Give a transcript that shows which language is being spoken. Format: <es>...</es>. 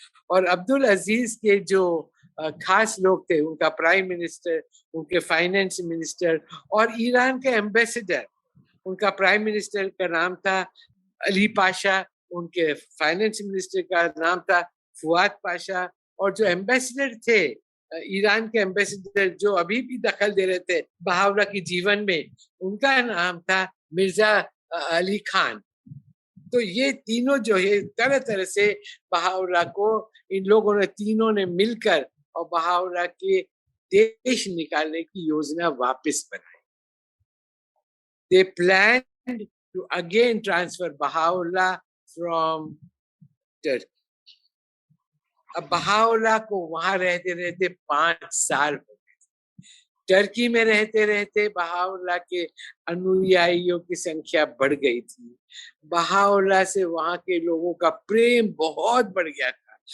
<hi>और अब्दुल अजीज के जो खास लोग थे उनका प्राइम मिनिस्टर, उनके फाइनेंस मिनिस्टर और ईरान के एम्बेसडर, उनका प्राइम मिनिस्टर का नाम था अली पाशा, उनके फाइनेंस मिनिस्टर का नाम था फुआद पाशा, और जो एम्बेसडर थे ईरान के एम्बेसडर जो अभी भी दखल दे रहे थे बहावला के जीवन में, उनका नाम था मिर्जा अली खान। तो ये तीनों जो है तरह तरह से बहावला को इन लोगों ने तीनों ने मिलकर और बहावला के देश निकालने की योजना वापस बनाई।</hi> <en>They planned to again transfer Baha'u'llah from Turkey.</en> <hi>अब बहाउल्लाह को वहां रहते रहते 5 साल हो गए। टर्की में रहते रहते बहाउल्लाह के अनुयायियों की संख्या बढ़ गई थी। बहाउल्लाह से वहां के लोगों का प्रेम बहुत बढ़ गया था।</hi>